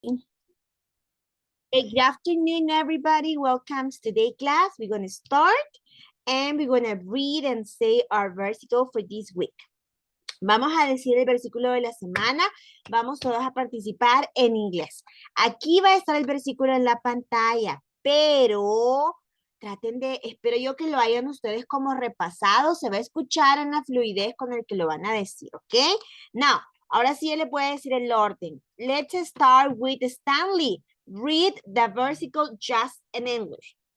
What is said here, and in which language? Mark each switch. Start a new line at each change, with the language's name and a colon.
English: Hey, good afternoon, everybody. Welcome to today's class. We're going to start and we're going to read and say our versicle for this week.
Spanish: Vamos a decir el versículo de la semana. Vamos todos a participar en inglés. Aquí va a estar el versículo en la pantalla, pero traten de, espero yo que lo hayan ustedes como repasado. Se va a escuchar en la fluidez con el que lo van a decir, ¿ok? Now, ahora sí le puede decir el orden.
English: Let's start with Stanley. Read the versicle just in English.